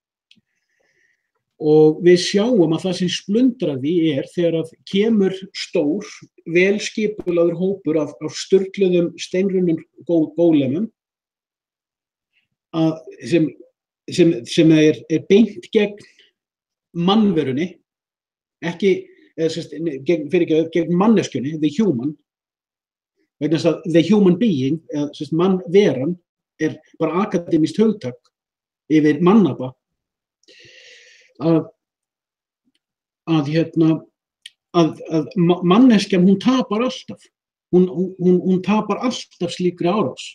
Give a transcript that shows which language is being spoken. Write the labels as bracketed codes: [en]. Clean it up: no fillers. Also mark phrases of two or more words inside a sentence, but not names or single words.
[is] Og við sjáum að það sem splundrar því þegar að kemur stór, vel skipulagður hópur af sturluðum steinrunnum gólemum sem er beint gegn mannverunni, gegn manneskjunni, [en] the human, [is] vegna þess að [en] the human being, [is] mannveran, er bara akademískt hugtak yfir mannapa. að manneskjan, hún tapar alltaf. Hún tapar alltaf slíkri árás.